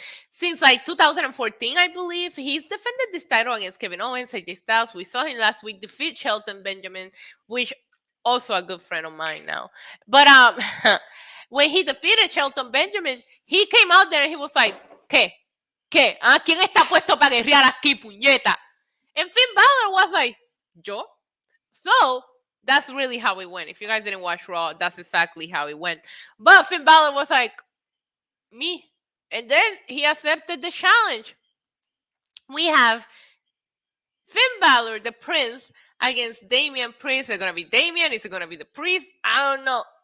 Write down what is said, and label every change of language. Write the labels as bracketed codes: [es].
[en] Since like 2014, I believe. He's defended this title against Kevin Owens, AJ Styles. We saw him last week defeat Shelton Benjamin, which also a good friend of mine now. But when he defeated Shelton Benjamin, he came out there and he was like, ¿Qué? [es] ¿Quién está puesto para guerrear aquí, puñeta? [en] And Finn Balor was like, ¿Yo? So that's really how it went. If you guys didn't watch Raw, that's exactly how it went. But Finn Balor was like, me. And then he accepted the challenge. We have Finn Balor, the Prince, against Damian Priest. Is it going to be Damian? Is it going to be the Priest? I don't know.